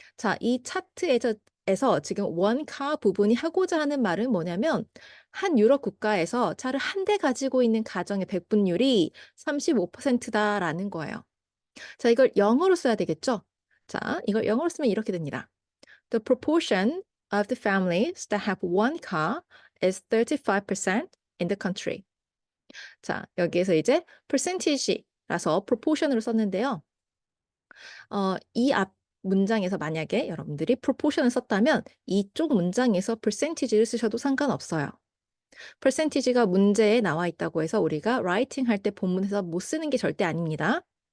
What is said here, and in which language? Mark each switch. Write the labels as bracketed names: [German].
[Korean] 자, 이 차트에서 지금 one car 부분이 하고자 하는 말은 뭐냐면 한 유럽 국가에서 차를 한 대 가지고 있는 가정의 배분율이 35%다라는 거예요. 자, 이걸 영어로 써야 되겠죠? 자, 이걸 영어로 쓰면 이렇게 됩니다. [English] The proportion of the families that have one car is 35% in the country. [Korean] 자, 여기에서 이제 percentage라서 proportion으로 썼는데요. 이 앞 문장에서 만약에 여러분들이 proportion을 썼다면 이쪽 문장에서 percentage를 쓰셔도 상관없어요. percentage가 문제에 나와 있다고 해서 우리가 writing 할 때 본문에서 못 쓰는 게 절대 아닙니다.